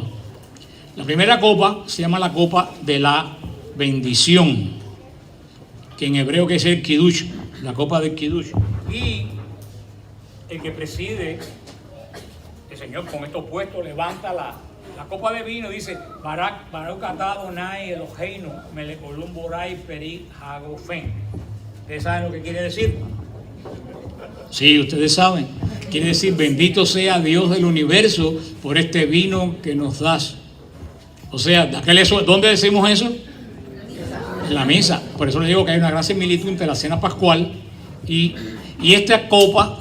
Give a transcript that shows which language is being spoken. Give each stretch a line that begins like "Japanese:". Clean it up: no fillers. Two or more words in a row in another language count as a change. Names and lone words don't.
Spanish: La primera copa se llama la copa de la bendición, que en hebreo que es el Kiddush, la copa del Kiddush. Y el que preside, el Señor con esto puesto, levanta la copa de vino y dice:
Hebrew: ברוך אתה אדוני אלוהינו מלך עולם בורא פרי הגפן.
Spanish: ¿Ustedes saben lo que quiere decir? Sí, ustedes saben. Quiere decir: bendito sea Dios del universo por este vino que nos das. O sea, ¿dónde decimos eso? En la misa. Por eso les digo que hay una gran similitud entre la cena pascual y esta copa.